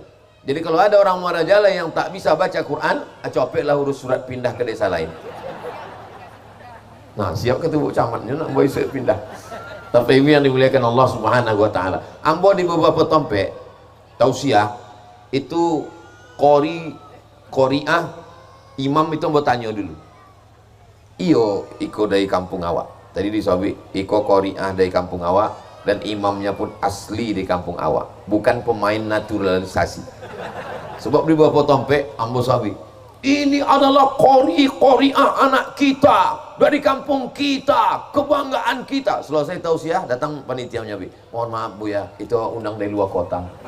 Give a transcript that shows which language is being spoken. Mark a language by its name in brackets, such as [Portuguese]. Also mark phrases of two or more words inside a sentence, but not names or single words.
[Indonesian] Jadi kalau ada orang Muara Jalai yang tak bisa baca Quran, copeklah urus surat pindah ke desa lain. Nah, siap ketemu camatnya nak boleh pindah. Tapi ini yang dimuliakan Allah [Arabic] Subhanahu wa taala. [Indonesian] Ambo di beberapa tempat tausiah itu qori'ah imam itu bertanya dulu. [Minangkabau] Iyo iko dari kampung awak. [Indonesian] Tadi disabi iko qori'ah dari kampung awak dan imamnya pun asli di kampung awak, bukan pemain naturalisasi. Sebab di beberapa tempat ambo sabi ini adalah qori'ah anak kita dari kampung kita, kebanggaan kita. Selesai tausiah datang panitia menyabi, mohon maaf Bu ya, itu undang dari luar kota.